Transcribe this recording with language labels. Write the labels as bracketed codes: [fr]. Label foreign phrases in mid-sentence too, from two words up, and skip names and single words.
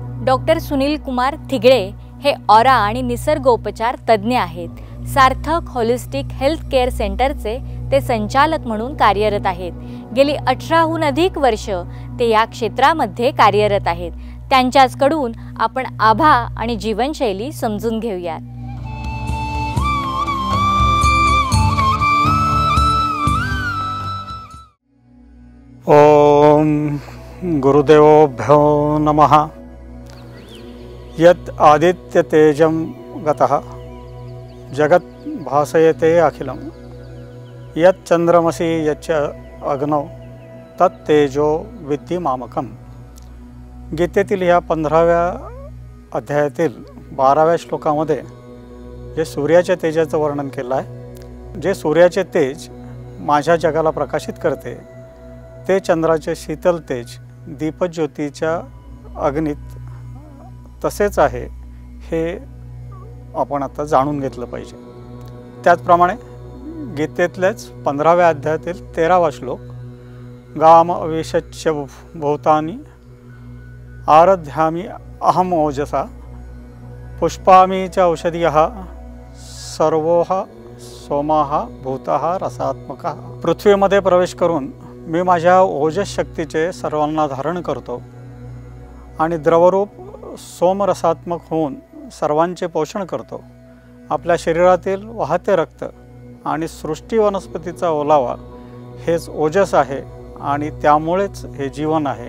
[mr] डॉक्टर सुनील कुमार थिगळे हे ऑरा आणि निसर्गोपचार तज्ज्ञ आहेत। सार्थक होलिस्टिक हेल्थ केअर सेंटरचे ते संचालक म्हणून कार्यरत आहेत। गेली 18हून अधिक वर्ष ते या क्षेत्रामध्ये कार्यरत आहेत। त्यांच्याचकडून आपण आभा आणि जीवनशैली समजून घेऊया। [sa] ओम गुरुदेवोभ्यो नमः। यत् आदित्य तेजं गतः जगत् भासयते अखिलं यत् चंद्रमसि यच्च अग्नौ तत् तेजो विद्धि मामकं। [mr] गीतेतील ह्या 15व्या अध्यायातील 12व्या श्लोकामध्ये जे सूर्याच्या तेजाचं वर्णन केलं आहे, जे सूर्याचे तेज माझ्या जगाला प्रकाशित करते ते चंद्राचे शीतल तेज दीपज्योतीच्या अग्नीत तसेच आहे हे आपण आता जाणून घेतलं पाहिजे। त्याचप्रमाणे गीतेतल्याच 15व्या अध्यायातील 13वा श्लोक [sa] गाम अविशच्य भूतानि आराध्यामि अहम ओजसा पुष्पामि च औषधयः सर्वोह सोमाः भूतः रसात्मकः। [mr] पृथ्वीमध्ये प्रवेश करून मी माझ्या ओजस शक्तीचे सर्वांना धारण करतो आणि द्रवरूप सोमरसात्मक होऊन सर्वांचे पोषण करतो। आपल्या शरीरातील वाहते रक्त आणि सृष्टी वनस्पतीचा ओलावा हेच ओजस आहे आणि त्यामुळेच हे जीवन आहे।